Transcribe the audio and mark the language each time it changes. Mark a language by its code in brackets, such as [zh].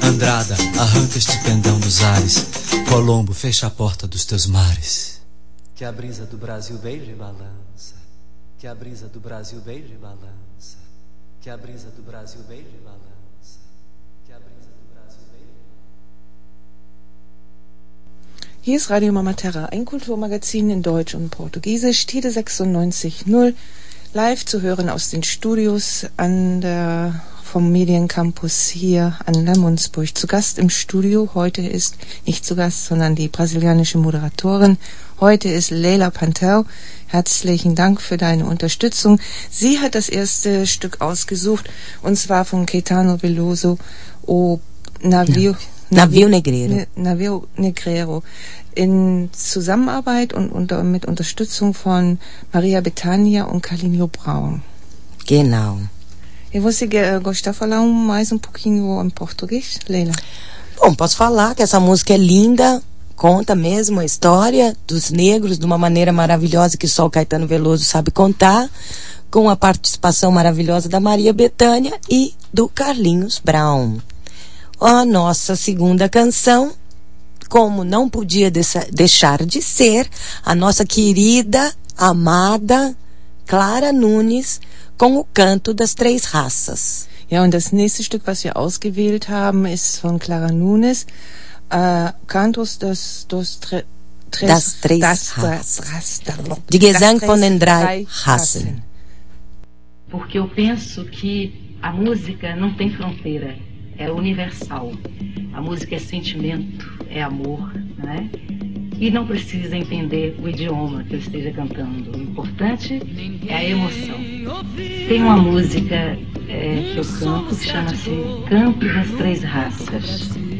[pt] Andrada, arranca este pendão dos ares. Colombo, fecha a porta dos teus mares. Que a brisa do Brasil beije e balança. Que a brisa do Brasil beije e balança. Que a brisa do Brasil beije e balança. Que a brisa do Brasil beije. [de] Hier ist Radio Mama Terra, ein Kulturmagazin in Deutsch und Portugiesisch, Tide 96.0. Live zu hören aus den Studios vom Mediencampus hier an der Lamundsburg. Zu Gast im Studio heute ist, nicht zu Gast, sondern die brasilianische Moderatorin, heute ist Leila Pantel. Herzlichen Dank für deine Unterstützung. Sie hat das erste Stück ausgesucht, und zwar von Caetano Veloso, O Navio, ja. Navio Negreiro. Navio Negreiro. In Zusammenarbeit und mit Unterstützung von Maria Bethânia und Carlinho Brown. Genau. [pt] E você gostaria de falar mais um pouquinho em português, Leila? Bom, posso falar que essa música é linda, conta mesmo a história dos negros de uma maneira maravilhosa que só o Caetano Veloso sabe contar, com a participação maravilhosa da Maria Bethânia e do Carlinhos Brown. A nossa segunda canção, como não podia deixar de ser, a nossa querida, amada Clara Nunes, com o canto das três raças. [de] Ja, und das nächste Stück, was wir ausgewählt haben, ist von Clara Nunes, Cantos das Gesang von den drei Rassen. [pt] Porque eu penso que A música não tem fronteira, é universal. A música é sentimento, é amor, né? E não precisa entender o idioma que eu esteja cantando. O importante é a emoção. Tem uma música que eu canto que chama-se Canto das Três Raças.